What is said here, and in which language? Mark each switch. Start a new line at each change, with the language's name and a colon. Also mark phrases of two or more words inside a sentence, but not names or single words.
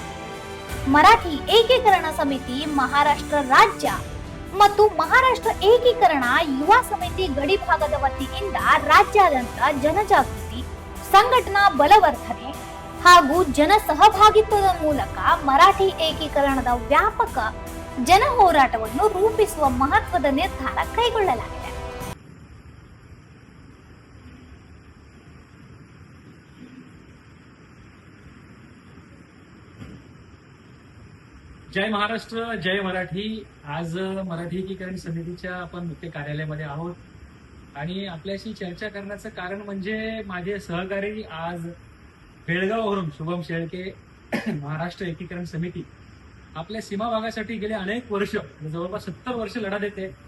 Kannada: ಮರಾಠಿ ಏಕೀಕರಣ ಸಮಿತಿ ಮಹಾರಾಷ್ಟ್ರ ರಾಜ್ಯ ಮತ್ತು ಮಹಾರಾಷ್ಟ್ರ ಏಕೀಕರಣ ಯುವ ಸಮಿತಿ ಗಡಿ ಭಾಗದ ವತಿಯಿಂದ ರಾಜ್ಯಾದ್ಯಂತ ಜನಜಾಗೃತಿ, ಸಂಘಟನಾ ಬಲವರ್ಧನೆ ಹಾಗೂ ಜನ ಸಹಭಾಗಿತ್ವದ ಮೂಲಕ ಮರಾಠಿ ಏಕೀಕರಣದ ವ್ಯಾಪಕ ಜನ ಹೋರಾಟವನ್ನು ರೂಪಿಸುವ ಮಹತ್ವದ ನಿರ್ಧಾರ ಕೈಗೊಳ್ಳಲಾಗಿದೆ.
Marathi: जय महाराष्ट्र, जय मराठी. आज मराठी एकीकरण समितीच्या आपण मुख्य कार्यालयामध्ये आहोत आणि आपल्याशी चर्चा करण्याचं कारण म्हणजे माझे सहकारी आज बेळगाववरून शुभम शेळके महाराष्ट्र एकीकरण समिती आपल्या सीमा भागासाठी गेले अनेक वर्ष जवळपास 70 वर्ष लढा देते.